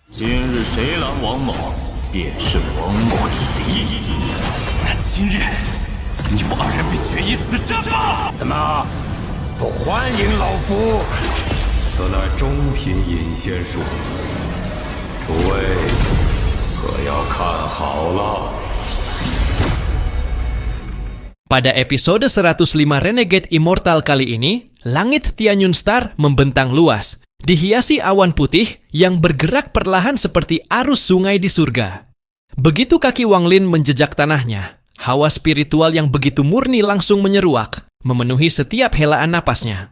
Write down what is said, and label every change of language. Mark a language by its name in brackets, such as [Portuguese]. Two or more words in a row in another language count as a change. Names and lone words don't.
[Chinese] 今日谁拦王莽，便是王莽之敌。那今日你我二人便决一死战吧！怎么不欢迎老夫？此乃中品隐仙术，诸位可要看好了。 [Indonesian] Pada episode 105 Renegade Immortal kali ini, langit Tianyun Star membentang luas, dihiasi awan putih yang bergerak perlahan seperti arus sungai di surga. Begitu kaki Wang Lin menjejak tanahnya, hawa spiritual yang begitu murni langsung menyeruak, memenuhi setiap helaan napasnya.